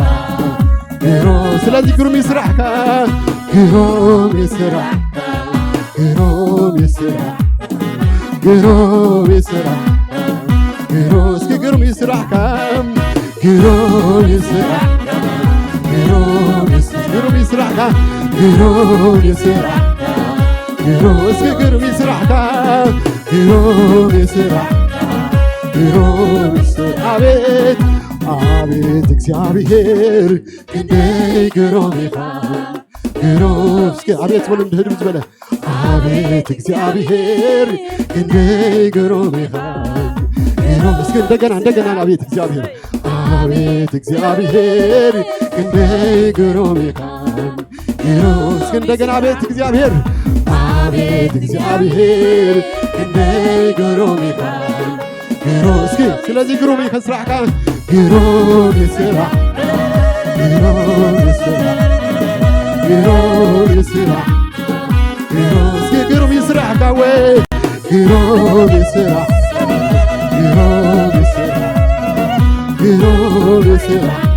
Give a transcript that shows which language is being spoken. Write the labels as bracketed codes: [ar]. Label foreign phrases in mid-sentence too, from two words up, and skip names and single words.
[ti] ስለዚህ ግሩም ይስራሕካ ግሩም ይስራሕካ ግሩም ይስራሕካ ግሩም ይስራሕካ እስኪ ግሩም ይስራሕካ ግሩም ይስራሕካ ግሩም ይስራሕካ ግሩም ይስራሕካ እስኪ ግሩም ይስራሕካ ግሩም ይስራሕካ ግሩም አቤት አቤት እግዚአብሔር ክንደይ ግሩም ግሩም እስኪ አቤት በሉ እንድህድ ዝበለ አቤት እግዚአብሔር ክንደይ ግሩም [am] እስኪ እንደገና እንደገና አቤት እግዚአብሔር አቤት እግዚአብሔር [ti] ክንደይ ግሩም [am] እስኪ እንደገና አቤት እግዚአብሔር አቤት እግዚአብሔር [ti] ክንደይ ግሩም እስኪ ስለዚህ ግሩም ይስራሕካ ግሩም ይስራሕካ ግሩም ይስራሕካ ግሩም ይስራሕካ እስኪ ግሩም ይስራሕካ ወይ ግሩም ይስራሕካ ግሩም ይስራሕካ ግሩም ይስራሕካ